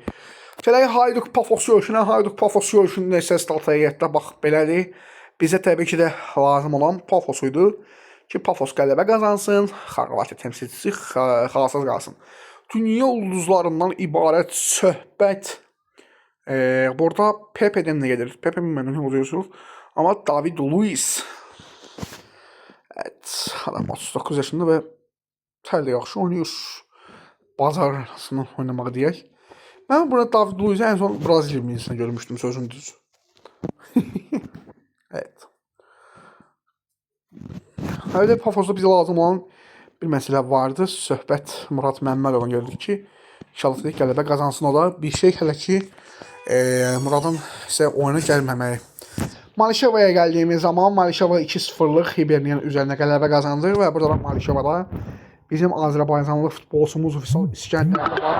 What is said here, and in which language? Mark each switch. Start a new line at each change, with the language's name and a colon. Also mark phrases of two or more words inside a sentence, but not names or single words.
Azerbaijani: Gələk Hayduk Pafos görüşünə. Hayduk Pafos görüşündə isə start heyətdə bax belədir. Bizə təbii ki də lazım olan Pafos idi ki Pafos qələbə qazansın. Xorvatiya təmsilçisi xalsız qalsın. Dünya ulduzlarından ibarət söhbət.
Turkish: Burada Pepe'den de gelir. Pepe bilmem ne oluyorsunuz. Ama David Luiz. Evet. Adam 39 yaşında ve
Azerbaijani: hələ yaxşı
Turkish: oynuyor.
Azerbaijani: Bazar arasında oynamaq deyək.
Turkish: Ben burada David Luiz'i en son Brezilya millisinde görmüştüm
Azerbaijani: sözün düz.
Turkish: Evet.
Azerbaijani: Hələ də Pafosda bizə lazım olan bir məsələ vardı. Söhbət Murad Məmmədovun gördük ki, inşallah dedik qələbə qazansın o da. Bir şey hələ ki Muradın isə oyuna gəlməməyi. Malişevaya gəldiyimiz zaman Malişeva 2-0'lıq Hibernian üzərinə qələbə qazandı və burada da Malişevada bizim Azərbaycanlı futbolçumuz Vüsal İskəndər var.